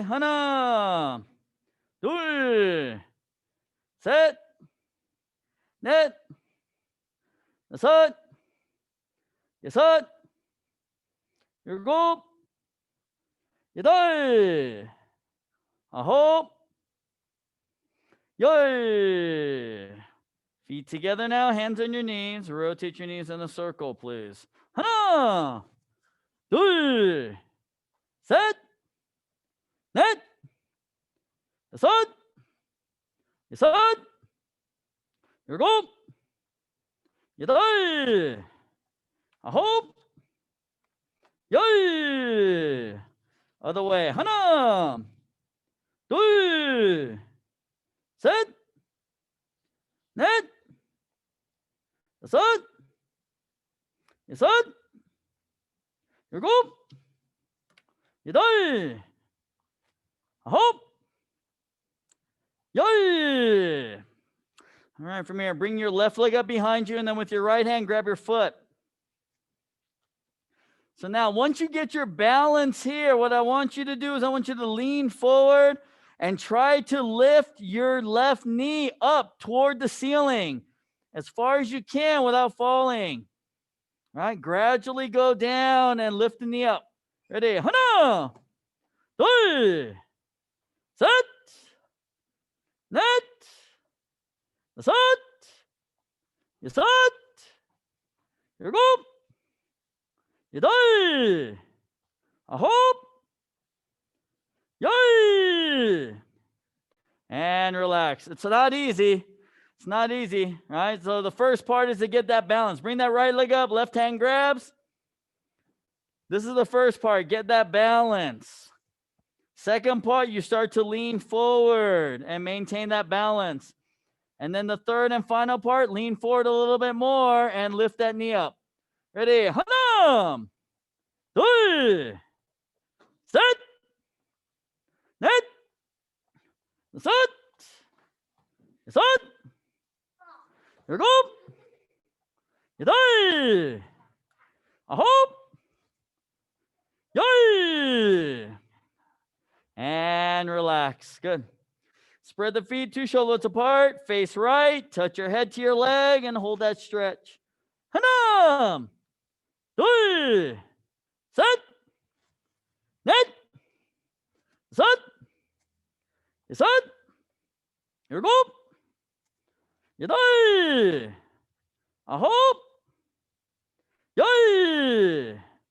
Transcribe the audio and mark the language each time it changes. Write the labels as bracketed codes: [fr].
[ko] 하나, 둘, 셋, 넷, 다섯, 여섯, 일곱, 여덟, 아홉, 열. [en] Feet together now, hands on your knees. Rotate your knees in a circle, please. [ko] 하나, 둘, 셋, 넷, 다섯, 여섯, 일곱, 여덟, 아홉, 열. [en] Other way. [ko] 하나, 둘, 셋, 넷, 다섯, 여섯, 일곱, 여덟, 아홉, 열. [en] All right, from here, bring your left leg up behind you, and then with your right hand, grab your foot. So now, once you get your balance here, what I want you to do is I want you to lean forward and try to lift your left knee up toward the ceiling as far as you can without falling. All right, gradually go down and lift the knee up. Ready? [ko] 하나, 둘, 셋, 넷, 다섯, 여섯, 일곱, 여덟, 아홉, 열. [en] And relax. It's not easy. It's not easy, right? So the first part is to get that balance. Bring that right leg up, left hand grabs. This is the first part. Get that balance. Second part, you start to lean forward and maintain that balance. And then the third and final part, lean forward a little bit more and lift that knee up. Ready? [ko] 하나, 둘, 셋, 넷, 다섯, 여섯, 일곱, 여덟, 아홉, 열. [en] And relax. Good. Spread the feet 2 shoulders apart. Face right. Touch your head to your leg and hold that stretch. [ko] 하나, 둘, 셋, 넷, 다섯, 여섯, 일곱, 여덟, 아홉, 열.